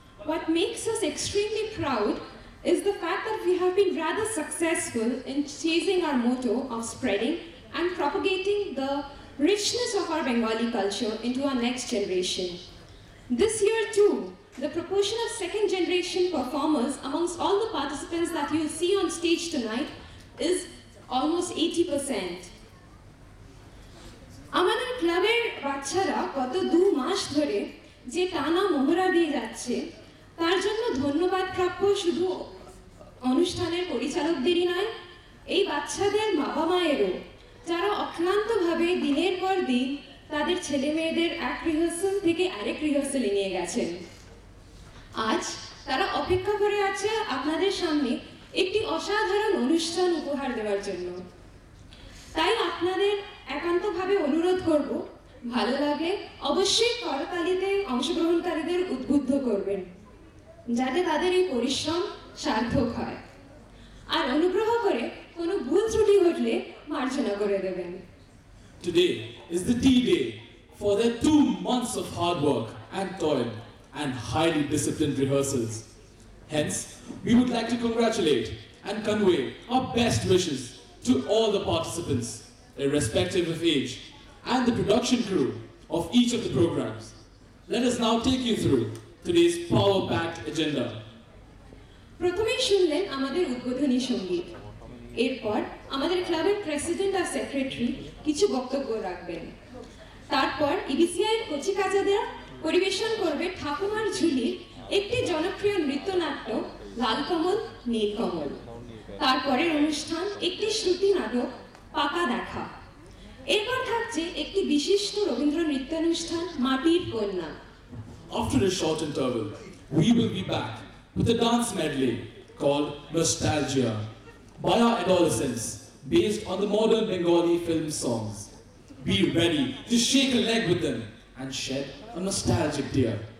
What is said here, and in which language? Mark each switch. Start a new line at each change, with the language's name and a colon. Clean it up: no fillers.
English: What makes us extremely proud is the fact that we have been rather successful in chasing our motto of spreading and propagating the richness of our Bengali culture into our next generation. This year too, the proportion of second generation performers amongst all the participants that you see on stage tonight is almost 80%.
Bangla: আমাদের ক্লাবের বাচ্চারা গত 2 মাস ধরে যে টানা মহড়া দিয়ে যাচ্ছে, তার জন্য ধন্যবাদ প্রাপ্য শুধু অনুষ্ঠানের পরিচালকদেরই নয়, এই বাচ্চাদের বাবা মায়েরও, যারা অক্লান্তভাবে দিনের পর দিন তাদের ছেলে মেয়েদের এক রিহার্সাল থেকে আরেক রিহার্সালে নিয়ে গেছেন। আজ তারা অপেক্ষা করে আছে আপনাদের সামনে একটি অসাধারণ অনুষ্ঠান উপহার দেওয়ার জন্য। তাই আপনাদের একান্তভাবে অনুরোধ করব, ভালো লাগলে অবশ্যই করতালিতে অংশগ্রহণকারীদের উদ্বুদ্ধ করবেন, যাতে তাদের এই পরিশ্রম সার্থক হয়। আর অনুগ্রহ করে কোনো ভুল ত্রুটি ঘটলে মার্জনা করে দেবেন।
English: Today is the D-Day for their 2 months of hard work and toil and highly disciplined rehearsals. Hence, we would like to congratulate and convey our best wishes to all the participants, irrespective of age, and the production crew of each of the programs. Let us now take you through today's power-packed agenda.
Bangla: প্রথমেই শুনলেন আমাদের উদ্বোধনী সঙ্গীত। এরপর আমাদের ক্লাবের president আর secretary কিছু বক্তব্য রাখবেন। তারপর ইবিসিআই এর কচিকাচাদের পরিবেশন করবে ঠাকুমার ঝুলির একটি জনপ্রিয় নৃত্যনাট্য লালকমল নীলকমল। তারপরের অনুষ্ঠান একটি শ্রুতি নাটক পাকা দেখা। এরপর থাকছে একটি বিশিষ্ট রবীন্দ্র নৃত্যানুষ্ঠান মাটির কন্যা।
English: After a short interval, we will be back with a dance medley called Nostalgia by our adolescents based on the modern Bengali film songs. Be ready to shake a leg with them and shed a nostalgic tear.